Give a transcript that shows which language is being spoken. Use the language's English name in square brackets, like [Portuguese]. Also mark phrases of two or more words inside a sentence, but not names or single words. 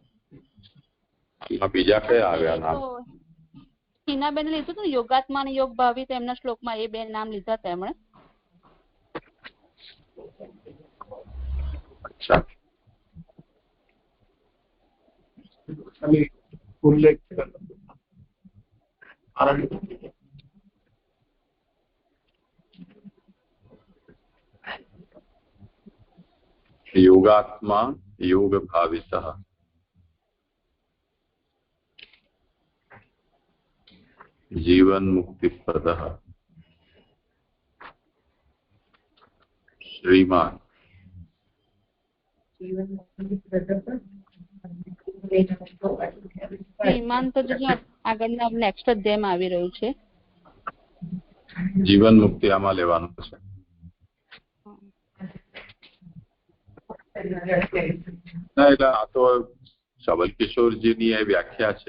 [Gujarati] બીજા કયા આવ્યા નામ? હિનાબેન લીધું હતું યોગાત્મા અને યોગ ભાવિત એમના શ્લોકમાં એ બે નામ લીધા હતા એમણે. અચ્છા ઉલ્લેખ [Sanskrit] योगात्मा योग भावितः जीवन मुक्ति प्रदः श्रीमान [Gujarati] શ્રીમાન તો આગળના નેક્સ્ટ અધ્યાયમાં આવી રહ્યું છે. જીવન મુક્તિ આમાં લેવાનું છે. ના એટલે આ તો સબલ કિશોરજીની એ વ્યાખ્યા છે.